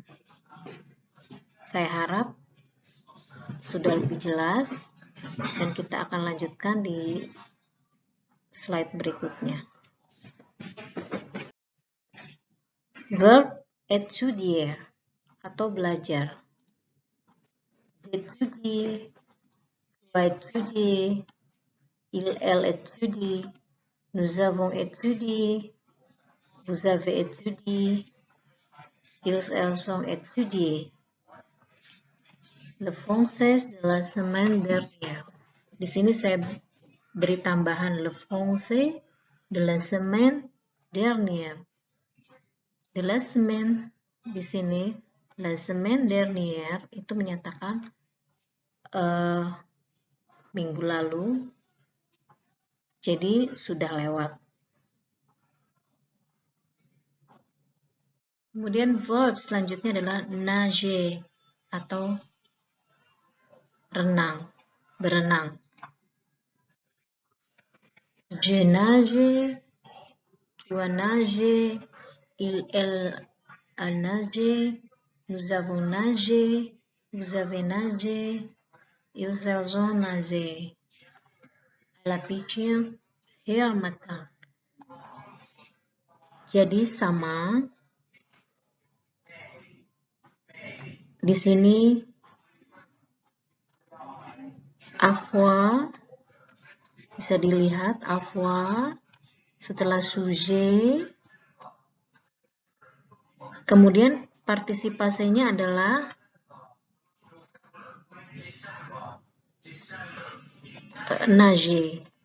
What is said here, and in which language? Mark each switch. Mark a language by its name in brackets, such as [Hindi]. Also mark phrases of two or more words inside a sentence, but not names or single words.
[Indonesian] Saya harap sudah lebih jelas dan kita akan lanjutkan di slide berikutnya. Verb étudier atau belajar. [French] Étudier, étudier, elle étudie, nous avons étudié, vous avez étudié, elles ont étudié. Le français de la semaine dernière. [Indonesian] Di sini saya beri tambahan [French] le français de la semaine dernière. De la semaine [Indonesian] di sini [French] la semaine dernière [Indonesian] itu menyatakan minggu lalu, jadi sudah lewat. Kemudian verb selanjutnya adalah nager atau renang, berenang. [French] Je nage, tu as nagé, elle a nagé, nous avons nagé, vous avez nagé, elles ont nagé. À la piscine hier matin. [Indonesian] Jadi sama. Di sini avoir bisa dilihat avoir setelah sujet, kemudian partisipasinya adalah nager,